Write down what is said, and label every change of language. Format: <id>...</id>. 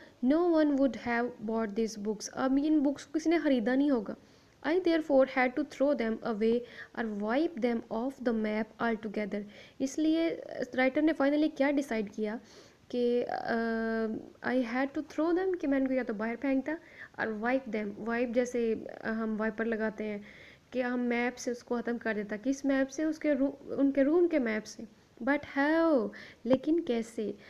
<en>no one would have bought these books،</en> <ur>اب ان books کو کسی نے خریدا نہیں ہوگا.</ur> <en>I therefore had to throw them away or wipe them off the map altogether.</en> <ur>اس لیے رائٹر نے فائنلی کیا ڈیسائیڈ کیا کہ</ur> <en>I had to throw them،</en> <ur>کہ میں ان کو یا تو باہر پھینکتا، اور wipe them، wipe جیسے ہم وائپر لگاتے ہیں، کہ ہم میپ سے اس کو ختم کر دیتا. کس میپ سے، ان کے روم کے میپ سے.</ur> <en>but how,</en> <ur>لیکن کیسے.</ur>